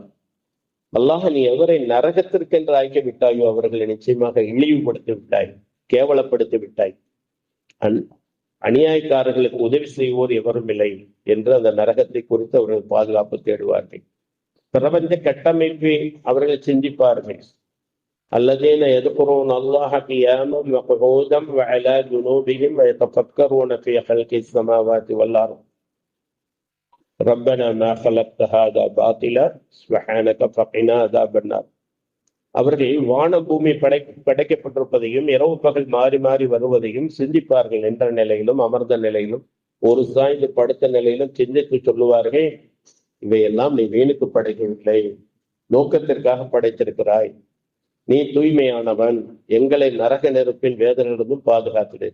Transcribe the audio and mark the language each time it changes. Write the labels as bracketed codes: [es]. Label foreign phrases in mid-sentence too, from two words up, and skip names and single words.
[ta] அல்லாஹ், நீ எவரை நரகத்திற்கென்று ஆக்கி விட்டாயோ அவர்களை நிச்சயமாக இழிவுபடுத்தி விட்டாய், கேவலப்படுத்தி விட்டாய். அநியாயக்காரர்களுக்கு உதவி செய்வோர் எவரும் இல்லை என்று அந்த நரகத்தை குறித்து அவர்கள் பாதுகாப்பு தேடுவார்கள். பிரபஞ்ச கட்டமைப்பை அவர்கள் சிந்திப்பார்கள். [ar] அல்லதீன யذكرون الله قياما وقعودا وعلى جنوبهم ويتفكرون في خلق السماوات والارض ربنا ما خلقت هذا باطلا سبحانك فقنا عذاب النار. [ta] அவர்கள் வான பூமி படைக்கப்பட்டிருப்பதையும் இரவு பகல் மாறி மாறி வருவதையும் சிந்திப்பார்கள். என்ற நிலையிலும் அமர்ந்த நிலையிலும் ஒரு சாய்ந்து படுத்த நிலையிலும் சிந்தித்து சொல்லுவார்கள், இவையெல்லாம் நீ வீணுக்கு படைக்கவில்லை, நோக்கத்திற்காக படைத்திருக்கிறாய், நீ தூய்மையானவன், எங்களை நரக நெருப்பின் வேதனையிலிருந்தும் பாதுகாத்துடு.